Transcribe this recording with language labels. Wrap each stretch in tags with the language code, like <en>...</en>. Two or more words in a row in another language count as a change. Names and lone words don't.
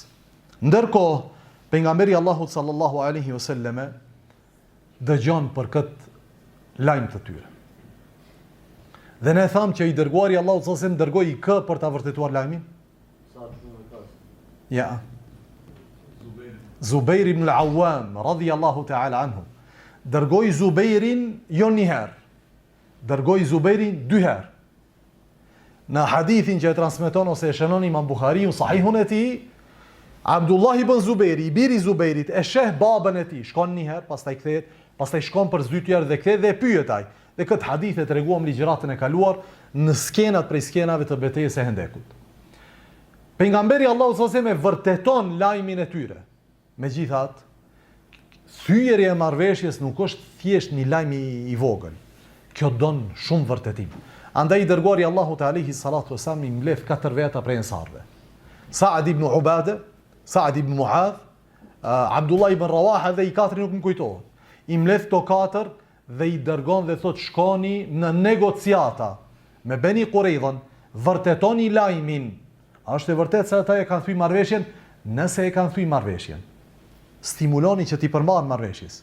<sq>Ndërkohë, pejgamberi Allahut</sq> <ar>صلى الله عليه وسلم</ar> <sq>dëgjon për këtë lajm të tyre. Dhe ne thamë që i dërguari Allahut</sq> <ar>صلى الله عليه وسلم</ar> <sq>dërgoi kë për ta vërtetuar lajmin? Ja.</sq> <ar>Zubair ibn al-Awwam رضي الله تعالى عنه.</ar> <sq>Dërgoi Zubairin jo një herë. Dërgoi Zubairin 2 herë. Në hadithin që e transmeton ose e shënon Imam Buhariu sahihun e tij, Abdullah ibn Zubairi, i biri Zubairit, e sheh babën e tij, shkon një herë, pastaj kthehet, pastaj shkon për zytjer dhe kthehet dhe e pyet ai. Dhe këtë hadith e treguam ligjëratën e kaluar në skenat prej skenave të betejës së Hendekut. Pejgamberi Allahu</sq> <ar>صلى الله عليه وسلم</ar> <sq>vërteton lajmin e tyre. Megjithatë, thyerja e marrëveshjes nuk është thjesht një lajm i vogël. Kjo don shumë vërtetim. Andaj i dërguari Allahu te</sq> <ar>عليه الصلاة والسلام</ar> <sq>i mbledh 4 veta prej ensarve. Sa'd ibn Ubada, Sa'd ibn Mu'adh, Abdullah ibn Rawaha dhe i katëri nuk më kujtohet. I mbledh to 4 dhe i dërgon dhe thot shkoni në negociata me Beni Qurayzën, vërtetoni lajmin. A është e vërtetë se ata e kanë thyer marrëveshjen? Nëse e kanë thyer marrëveshjen, stimuloni që t'i përmban marrëveshjes.</sq>